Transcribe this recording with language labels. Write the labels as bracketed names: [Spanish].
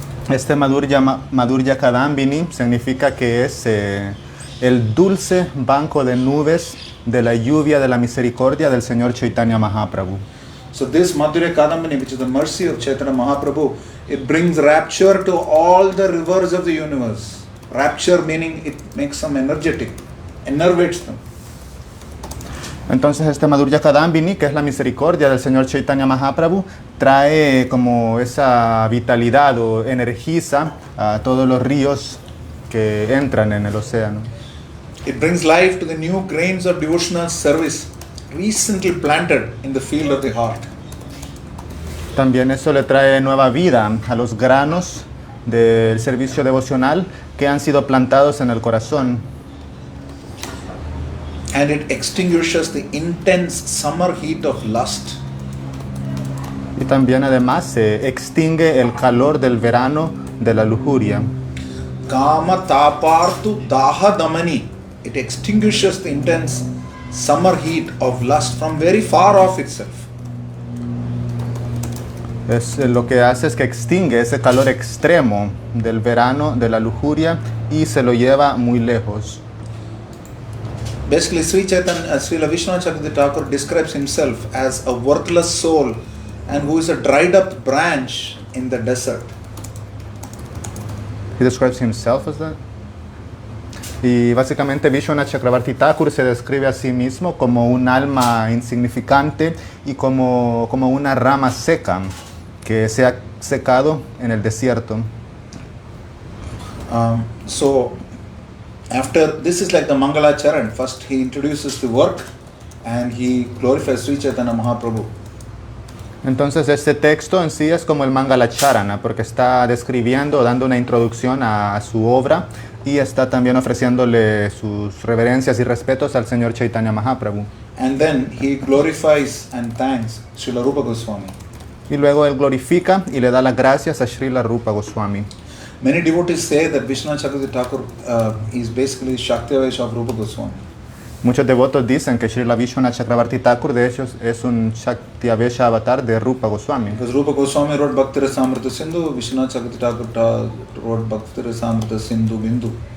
[Spanish] Este Madhurya Kadambini significa que es el dulce banco de nubes de la lluvia de la misericordia del Señor Chaitanya Mahaprabhu. [English] So this Madhurya Kadambini, which is the mercy of Chaitanya Mahaprabhu, it brings rapture to all the rivers of the universe. Rapture meaning it makes them energetic, enervates them. [Spanish] Entonces este Madhurya Kadambini, que es la misericordia del Señor Chaitanya Mahaprabhu, trae como esa vitalidad o energiza a todos los ríos que entran en el océano. [English] It brings life to the new grains of devotional service recently planted in the field of the heart. [Spanish] También eso le trae nueva vida a los granos del servicio devocional que han sido plantados en el corazón. [English] And it extinguishes the intense summer heat of lust. [Spanish] Y también además se extingue el calor del verano de la lujuria. [Sanskrit] Kama tapartu daha damani. [English] It extinguishes the intense summer heat of lust from very far off itself. [Spanish] Lo que hace es que extingue ese calor extremo del verano de la lujuria y se lo lleva muy lejos. [English] Basically, Sri Chaitanya, Srila Vishwanath Chakravarti Thakur describes himself as a worthless soul and who is a dried up branch in the desert. He describes himself as that. [Spanish] Y básicamente Vishwanath Chakravarti Thakur se describe a sí mismo como un alma insignificante y como una rama seca que se ha secado en el desierto. [English] So after this is like the Mangala Charan. First he introduces the work and he glorifies Sri Chaitanya Mahaprabhu. [Spanish] Entonces este texto en sí es como el Mangala Charana porque está describiendo, dando una introducción a su obra y está también ofreciéndole sus reverencias y respetos al Señor Chaitanya Mahaprabhu. [English] And then he glorifies and thanks Srila Rupa Goswami. [Spanish] Y luego él glorifica y le da las gracias a Srila Rupa Goswami. [English] Many devotees say that Vishwanath Chakravarti Thakur is basically Shaktivaisha of Rupa Goswami. [Spanish] Muchos devotos dicen que Srila Vishwanath Chakravarti Thakur de hecho es un Shaktiavesha avatar de Rupa Goswami. [English] Because Rupa Goswami wrote Bhakti Rasamrita Sindhu, Vishwanath Chakravarti Thakur wrote Bhakti Rasamrita Sindhu Bindu.